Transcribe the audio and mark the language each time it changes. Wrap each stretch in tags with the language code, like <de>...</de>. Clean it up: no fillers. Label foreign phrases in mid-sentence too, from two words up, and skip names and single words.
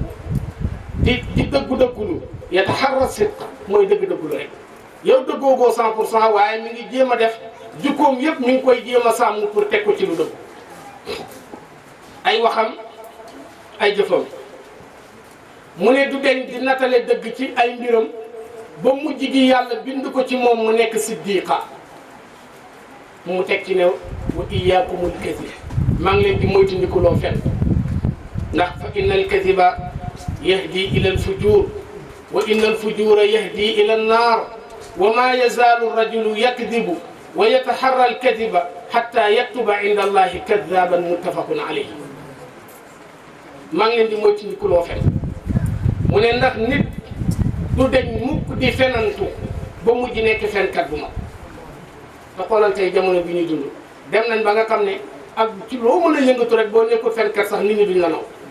<wo>di dëggu-dëggulu</wo> <ar>يتحرى الصدق</ar> <wo>mooy dëgg-dëggulu rek yow dëggoogoo 100% waaye mi ngi jéem a def jukkoom yëpp mi ngi koy jéem a sàmm pour teg ko ci lu dëgg ay waxam ay jëfam mu ne du deñ di natale dëgg ci ay mbiram ba mujj gi yàlla bind ko ci moom mu nekk siddiqa mu teg ci ne</wo> <ar>وإياكم والكذب</ar> <wo>maa ngi leen di moytandikuloo fen ndax</wo> <ar>فإن الكذب يهدي إلى الفجور وإن الفجور يهدي إلى النار وما يزال الرجل يكذب ويتحرى الكذب حتى يكتب عند الله كذابا متفق عليه</ar> <wo>maa ngi leen di moytandikuloo fen mu ne ndax nit du deñ mukk di fenantu ba mujj nekk fenkat bu mag te xoolal tey jamono bi ñuy dund dem nañ ba nga xam ne ak ci loo mën a yëngatu rek boo nekkul fenkat sax nit ñi duñ la naw</wo>